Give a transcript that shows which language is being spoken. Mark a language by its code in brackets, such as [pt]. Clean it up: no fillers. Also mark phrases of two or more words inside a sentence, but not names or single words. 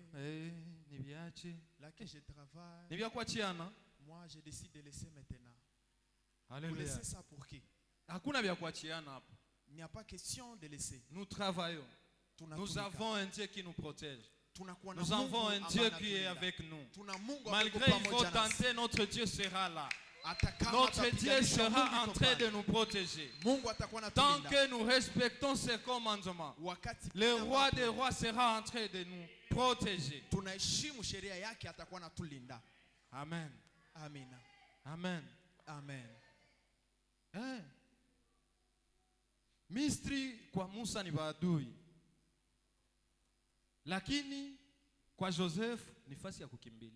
[sw] ni viache. [fr] là que je travaille, [sw] Ni vya kuachiana. [fr] moi je décide de laisser maintenant. Vous Alléluia. laissez ça pour qui? [sw] Hakuna vya kuachiana hapa. [fr] Il n'y a pas question de laisser. Nous travaillons. [sw] Tunatumika. [fr] Nous avons un Dieu qui nous protège. [sw] Tunakuwa na [fr] Nous [sw] Mungu [fr] avons un [sw] ambaye [fr] Dieu qui [sw] anatulinda. [fr] est avec nous. [sw] Tuna Mungu [fr] Malgré [sw] ambaye [fr] il [sw] yuko [fr] faut [sw] pamoja nasi. [fr] tenter, notre Dieu sera là. [sw] Hata kama [fr] Notre Dieu [sw] atapiganisha, Mungu [fr] sera en [sw] yuko [fr] train [sw] pale. [fr] de nous protéger. [sw] Mungu atakuwa [fr] Tant [sw] anatulinda. [fr] que nous respectons ses commandements, [sw] Wakati [fr] le [sw] kila [fr] roi [sw] ambapo [fr] des rois sera en train de nous protéger. [sw] tunaheshimu sheria yake atakuwa anatulinda. [fr] Amen. [sw] Amina. [fr] Amen. Amen. Eh. [sw] Misri kwa Musa ni maadui, lakini kwa Joseph ni fasi ya kukimbilia.